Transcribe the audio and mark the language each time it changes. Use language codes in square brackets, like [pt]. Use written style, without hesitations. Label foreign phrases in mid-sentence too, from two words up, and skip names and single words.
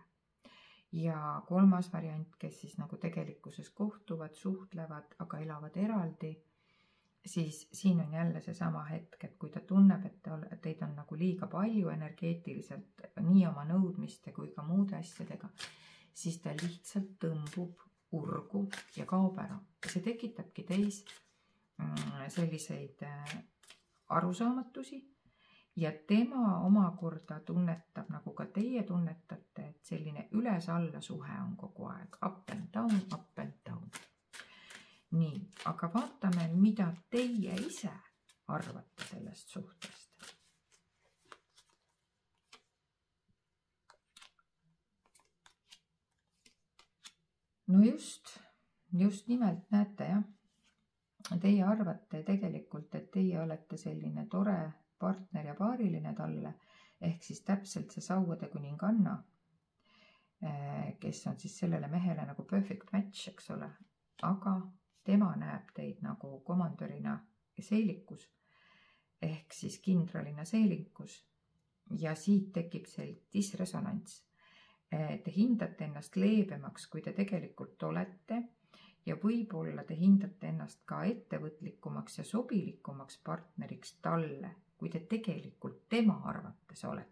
[et] Ja kolmas variant, kes siis nagu tegelikkuses kohtuvad, suhtlevad, aga elavad eraldi, siis siin on jälle seesama hetk, et kui ta tunneb, et teid on nagu liiga palju energeetiliselt, nii oma nõudmiste kui ka muude asjadega, siis ta lihtsalt tõmbub urgu ja kaob ära. See tekitabki teis selliseid arusaamatusi ja tema omakorda tunnetab, nagu ka teie tunnetate, et selline üles-alla suhe on kogu aeg. [en] Up and down, up and down. [et] Nii, aga vaatame, mida teie ise arvate sellest suhtest. no just nimelt näete jah. Teie arvate tegelikult, et teie olete selline tore partner ja paariline talle, ehk siis täpselt see sauade kuninganna, kes on siis sellele mehele nagu [en] perfect match, [et] eks ole, aga tema näeb teid nagu komandörina seelikus ehk siis kindralina seelikus ja siit tekib see disresonants. Te hindate ennast leebemaks, kui te tegelikult olete ja võib-olla te hindate ennast ka ettevõtlikumaks ja sobilikumaks partneriks talle, kui te tegelikult tema arvates olete.